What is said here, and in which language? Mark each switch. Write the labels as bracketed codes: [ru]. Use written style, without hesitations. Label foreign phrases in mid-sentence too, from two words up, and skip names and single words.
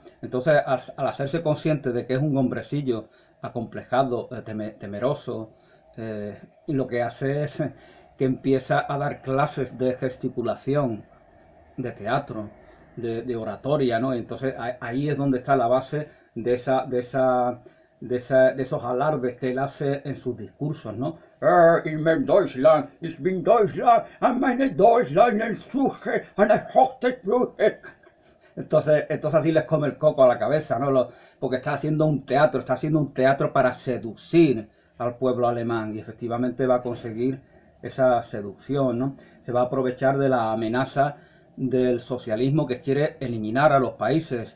[es] Entonces, al hacerse consciente de que es un hombrecillo acomplejado, temeroso, y lo que hace es que empieza a dar clases de gesticulación, de teatro, de oratoria, ¿no? Entonces ahí es donde está la base de esos alardes que él hace en sus discursos, ¿no? [de] In mein Deutschland, ich bin Deutschland, an meine Deutschland el Suche, an el [es] entonces así les come el coco a la cabeza, ¿no? Porque está haciendo un teatro para seducir al pueblo alemán y efectivamente va a conseguir esa seducción, ¿no? Se va a aprovechar de la amenaza del socialismo que quiere eliminar a los países.